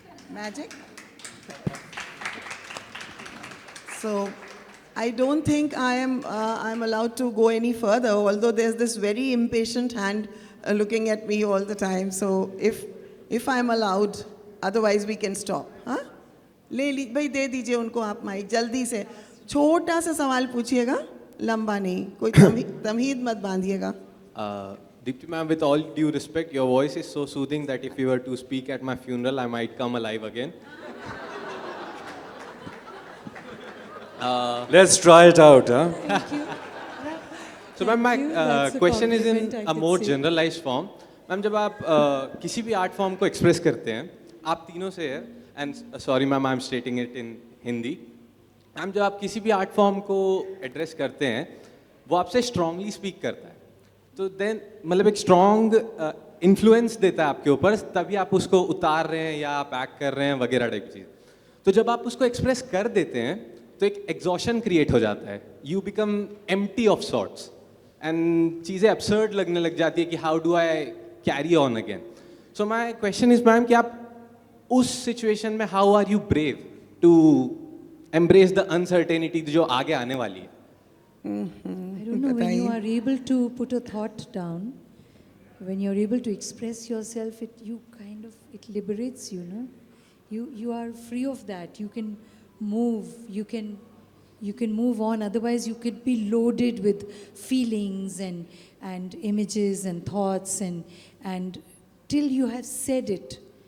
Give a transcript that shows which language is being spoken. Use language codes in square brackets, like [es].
[en] Magic? So, I don't think I'm allowed to go any further, although there's this very impatient hand looking at me all the time. So, if I'm allowed, otherwise we can stop. [hi] हाँ? ले ली भाई दे दीजिए उनको आप mic जल्दी से छोटा सा सवाल पूछिएगा लंबा नहीं कोई तमहीद मत बांधिएगा. [en] Deepti ma'am, with all due respect, your voice is so soothing that if you were to speak at my funeral, I might come alive again. Let's try it out, huh? Thank you. So ma'am, my question is in a more generalized form. Ma'am, [hi] जब आप किसी भी art form को express करते हैं, आप तीनों से है, [en] and sorry ma'am, I'm stating it in Hindi. [hi] Ma'am जब आप किसी भी आर्ट फॉर्म को एड्रेस करते हैं वो आपसे स्ट्रांगली स्पीक करता है तो देन मतलब एक स्ट्रांग इन्फ्लुएंस देता है आपके ऊपर तभी आप उसको उतार रहे हैं या आप एक्ट कर रहे हैं वगैरह टाइप चीज़. तो जब आप उसको एक्सप्रेस कर देते हैं तो एक एग्जॉशन क्रिएट हो जाता है. [en] you become empty of sorts and [hi] चीज़ें [en] absurd [hi] लगने लग जाती है कि [en] How do I carry on again. So my question is ma'am [hi] कि आप उस सिचुएशन में [en] how are you brave to embrace the uncertainty [hi] जो आगे आने वाली है. [en] I don't know, when you are able to put a thought down, when you're able to express yourself, it liberates you, no? You are free of that. You can move. You can move on. Otherwise, you could be loaded with feelings and images and thoughts and till you have said it.